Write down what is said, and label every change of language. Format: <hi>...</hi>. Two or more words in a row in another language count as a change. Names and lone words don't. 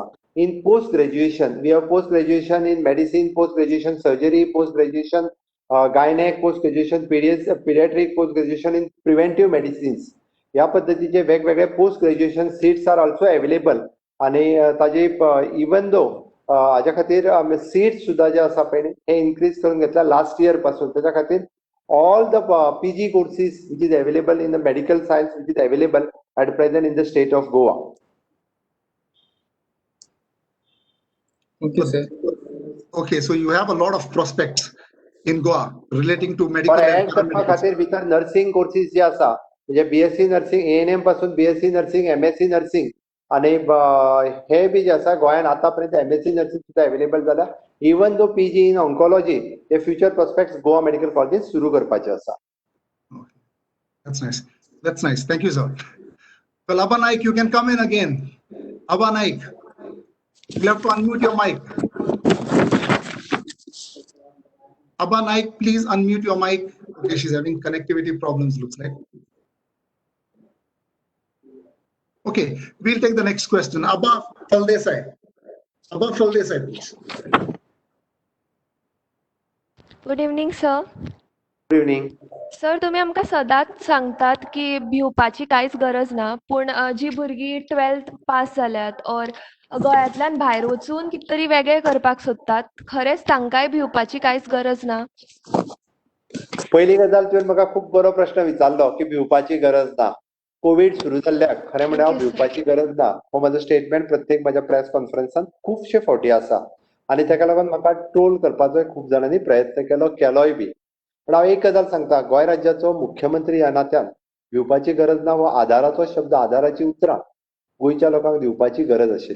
<en>In post graduation we have post graduation in medicine, post graduation surgery, post graduation gynaec, post graduation pediatric, post graduation in preventive medicines.</en> <kok>ह्या पद्धतीचे वेगवेगळे</kok> <en>post graduation seats are also available</en> <kok>आणि ताजे</kok> <en>even though</en> <kok>हाज्या खातीर सीट्स सुद्धा जे आसा पळय हे इन्क्रीज करून घेतला</kok> <en>last year</en> <kok>पासून. त्याच्या खातीर</kok> <en>all the PG courses which is available in the medical science which is available at present in the state of Goa. Thank you, sir. Okay, so you have a lot of prospects in Goa relating to medical For and add</en> <kok>करपा</kok> <en>paramedical.</en> <kok>खातीर भितर</kok> <en>nursing courses</en> <kok>जे आसा म्हणजे</kok> <en>BSc nursing</en> <kok>ANM पासून</kok> <en>BSc nursing MSc nursing</en> <kok>आणि हे बी जे आसा गोंयान आतापर्यंत</kok> <en>MSc nursing</en> <kok>सुद्धा अवेलेबल जाला.</kok> <en>even though PG in oncology</en> <kok>हे</kok> <en>future prospects</en> <kok>गोवा मेडिकल कॉलेजीस सुरू करपाचे आसा.</kok> <en>That's nice. That's nice. Thank you, sir. Well, Abba Naik, you can come in again. Abba Naik, you have to unmute your mic. Abba Naik, please unmute your mic. Okay, she's having connectivity problems, looks like. Okay, we'll take the next question. Abba Faldesai. Abba Faldesai, please. good evening sir. good evening.</en> <kok>सर तुम्ही आमकां सदांच सांगतात की भिवपाची कांयच गरज ना, पूण जी भुरगीं 12th पास जाल्यात ऑर गोंयांतल्यान भायर वचून कितें तरी वेगळें करपाक सोदतात, खरेंच तांकांय भिवपाची कांयच गरज ना? पहिली गजाल तुवें म्हाका खूब बरो प्रश्न विचारलो की भिवपाची गरज ना. कोविड सुरू जाल्ल्याक खरें म्हळ्यार हांव</kok> <en>Thank you, sir.</en> <kok>भिवपाची गरज ना हो म्हाजो स्टेटमेंट प्रत्येक म्हाज्या प्रेस कॉन्फरन्सात खुबशे फावटी आसा आणि ताका लागून म्हाका ट्रोल करपाचो खूब जाणांनी प्रयत्न केलोय बी. पण हांव एक गजाल सांगता, गोंय राज्याचो मुख्यमंत्री ह्या नात्यान भिवपाची गरज ना हो आदाराचो शब्द, आदाराची उतरां गोंयच्या लोकांक दिवपाची गरज आशिल्ली.</kok>